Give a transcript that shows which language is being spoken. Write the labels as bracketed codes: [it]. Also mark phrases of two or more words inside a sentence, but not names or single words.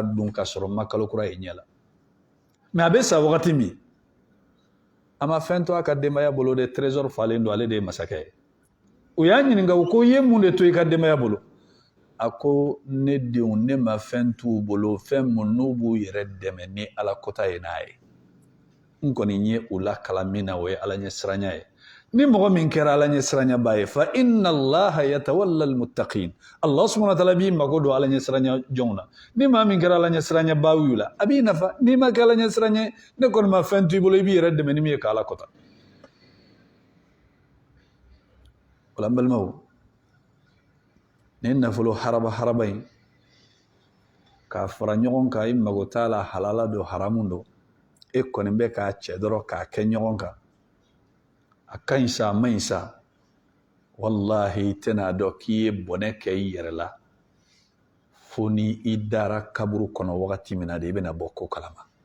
[bm] dun ka sɔrɔ n ma kalo kura ye ɲɛ la mais a bɛ sa wagati min ama fɛn to a ka denbaya bolo de trésor falen don ale de ye masakɛ ye u y'a ɲininka u ko ye mun de to i ka denbaya bolo a ko ne denw ne ma fɛn t'u bolo fɛn mun n'u b'u yɛrɛ dɛmɛ ni ala kota ye n'a ye n kɔni ye u la kalan min na o ye ala ɲɛ siranya ye ni mɔgɔ min kɛra ala ɲɛ siranya ba ye [ar] فإن الله يتولى المتقين الله سبحانه وتعالى [bm] b'i mago don ala ɲɛ siranya jɔnw na ni maa min kɛra ala ɲɛ siranya ba y'u la a b'i nafa n'i ma kɛ ala ɲɛ siranya ne kɔni ma fɛn t'u bolo i b'i yɛrɛ dɛmɛ ni min ye k'ala kota wala n balimaw ni nafolo haraba in k'a fara ɲɔgɔn kan i mago t'a la halala don haramun don e kɔni bɛ k'a cɛ dɔrɔn k'a kɛ ɲɔgɔn kan a ka ɲi sa a man ɲi sa wallahi i tɛna dɔn k'i ye bɔnɛ kɛ i yɛrɛ la fo ni i dara kaburu kɔnɔ wagati min na de i bɛna bɔ ko kalama